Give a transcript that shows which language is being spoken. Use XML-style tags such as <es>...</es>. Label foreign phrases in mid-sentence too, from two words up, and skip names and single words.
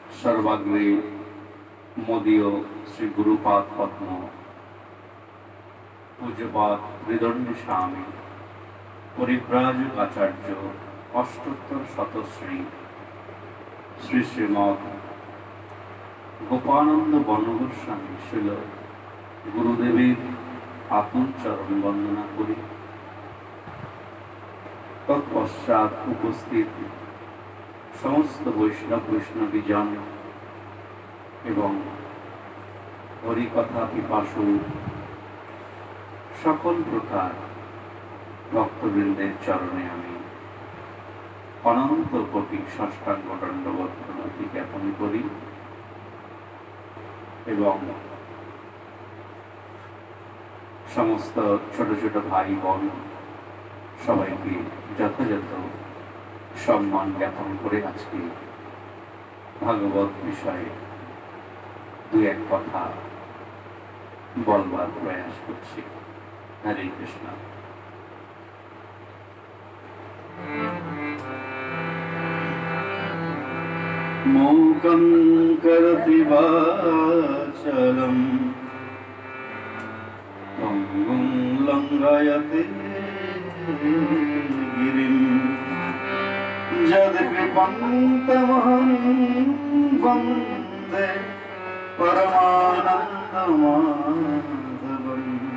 <bn>সর্বাগ্রে মোদীয় শ্রী গুরুপাদ পদ্ম পূজ্যপাদ হৃদয় স্বামী পরিব্রাজক আচার্য অষ্টোত্তর শতশ্রী শ্রী শ্রীমদ গোপানন্দ বনগোস্বামী শিল গুরুদেবের আতুল চরণ বন্দনা করি তৎপশ্চাৎ উপস্থিত সমস্ত বৈষ্ণব বৈষ্ণবী জন এবং হরিকথা পিপাসু সকল প্রকার ভক্তবৃন্দের চরণে আমি অনন্ত কোটি সাষ্টাঙ্গ দণ্ডবৎ প্রণাতি জ্ঞাপন করি এবং সমস্ত ছোট ছোট ভাই বোন সবাইকে যথাযথ সম্মান জ্ঞাপন করে আজকে ভাগবত বিষয়ে দু এক কথা বলবার প্রয়াস करছি। হরে কৃষ্ণ।</bn> <sa>मूकं करोति वाचालं पंगुं लंघयते गिरिं यद्कृपन्तमहं वन्दे परमानन्दमाधवम्।</sa>